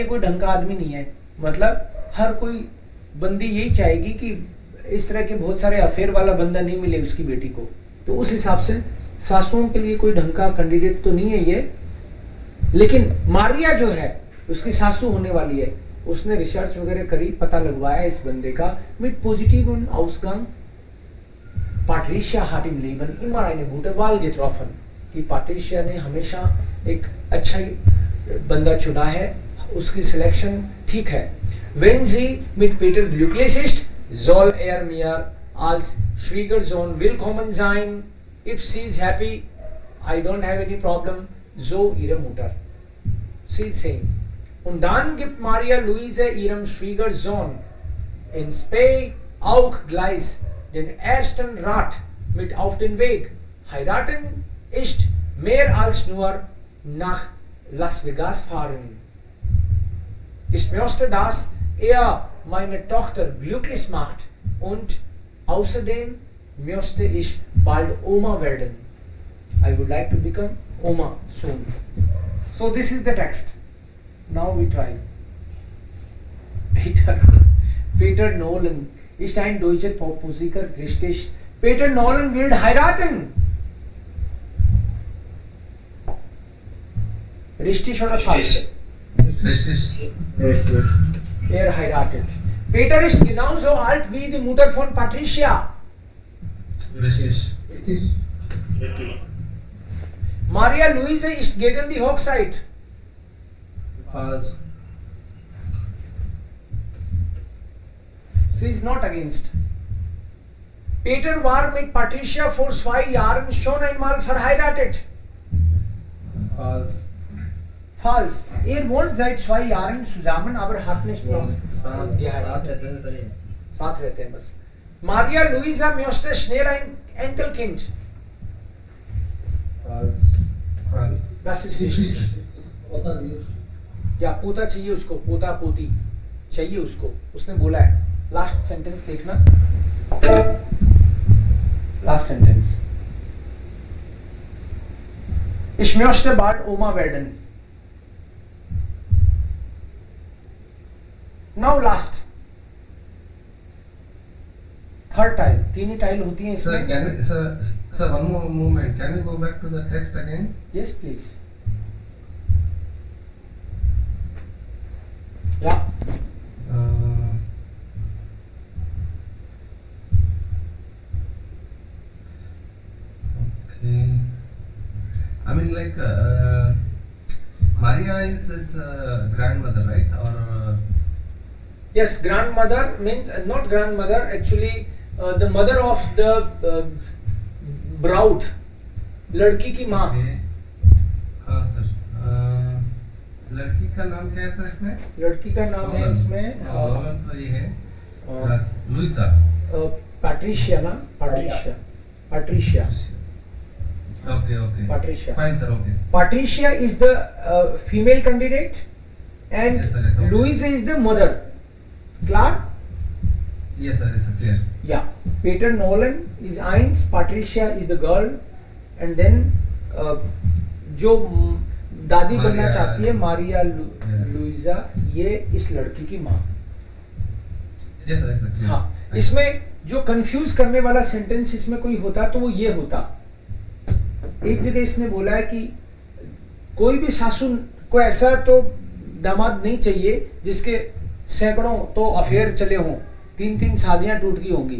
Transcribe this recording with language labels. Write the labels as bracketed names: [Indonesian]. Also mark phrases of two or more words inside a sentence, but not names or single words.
[Hindi] कोई ढंग का आदमी नहीं है मतलब हर कोई बंदी यही चाहेगी कि इस तरह के बहुत सारे अफेयर वाला बंदा नहीं मिले उसकी बेटी को तो उस हिसाब से सासुओं के लिए कोई ढंग का कैंडिडेट तो नहीं है ये लेकिन मारिया जो है उसकी सासू होने वाली है उसने रिसर्च वगैरह करी पता लगवाया इस बंदे का [German] mit positiven Ausgang Patricia hat im Leben immer eine gute Wahl getroffen [Hindi] कि पाट्रिशिया ने हमेशा एक अच्छा बंदा चुना है उसकी सिलेक्शन ठीक है [German] wenn sie mit Peter glücklich ist soll mir als Schwiegersohn willkommen sein [English] if she is happy I don't have any problem [German] so ihre Mutter [English] she is saying [German] und dann gibt Maria Luise ihrem Schwiegersohn in Spey auch gleich den ersten Rat mit auf den Weg heiraten ist mehr als nur nach Las Vegas fahren ich möchte dass meine Tochter glücklich macht und außerdem möchte ich bald Oma werden. [English] I would like to become Oma soon. So this is the text. Now we try. [German] Peter Nolan ist ein deutscher Popmusiker, richtig. Peter Nolan will heiraten. Richtig oder falsch? Richtig. Heiratet. Peter ist genauso alt wie die Mutter von Patricia. Richtig. Maria Luise ist gegen die Hochzeit. False. Sie ist [English] not against. [German] Peter war mit Patricia vor 2 Jahren schon einmal verheiratet. False. Falsch. Wohnt seit 2 Jahren zusammen, aber hat nicht noch geheiratet. [Hindi] साथ रहते हैं बस. [German] Maria Luisa möchte schnell ein Enkelkind. False. Das ist richtig. [Hindi] या पोता चाहिए उसको पोता पोती चाहिए उसको उसने बोला है [English] last sentence [Hindi] देखना [English] last sentence [German] Ich möchte bald Oma werden. [English] Now last third tile 3 tile [Hindi] होती हैं [English] Sir, [Hindi] इसमें [English] sir, one more moment. Can we go back to the text again? yes please yeah Okay. I mean, like Maria is his grandmother, right? Or Yes, grandmother means not grandmother, actually the mother of the bride, [Hindi] लड़की की माँ. [English] Okay. [Hindi] हाँ सर, लड़की का नाम क्या है सर इसमें? लड़की का नाम है इसमें रोलन तो ये है, अ, लुइसा. पैट्रिशिया ना, पैट्रिशिया. [English] Okay. Patricia. Fine sir, okay. Patricia is the female candidate and Yes, sir, yes, okay. Louisa is the mother. Klar? Yes sir, clear. Yeah. Peter Nolan is Eins, Patricia is the girl, and then [Hindi] जो दादी बनना [English] Maria- [Hindi] चाहती है मारिया [English] Yeah. [Hindi] लुइजा, ये इस लड़की की माँ. [English] Yes sir, clear. [Hindi] हाँ, इसमें जो कंफ्यूज करने वाला सेंटेंस इसमें कोई होता तो वो ये होता. एक जगह इसने बोला है कि कोई भी सासू को ऐसा तो दामाद नहीं चाहिए जिसके सैकड़ों तो अफेयर चले हों, 3 शादियां टूट गई होंगी.